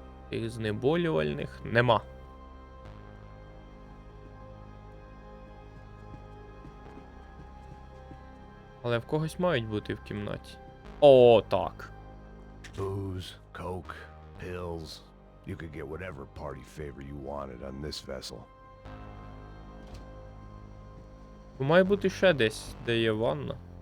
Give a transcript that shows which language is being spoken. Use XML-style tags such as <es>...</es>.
<uk>Тих знеболювальних нема. Але в когось мають бути в кімнаті. О, так.</uk> <en>Booze, coke, pills. You could get whatever party favor you wanted on this vessel.</en> <uk>Має бути ще десь, де є ванна.</uk>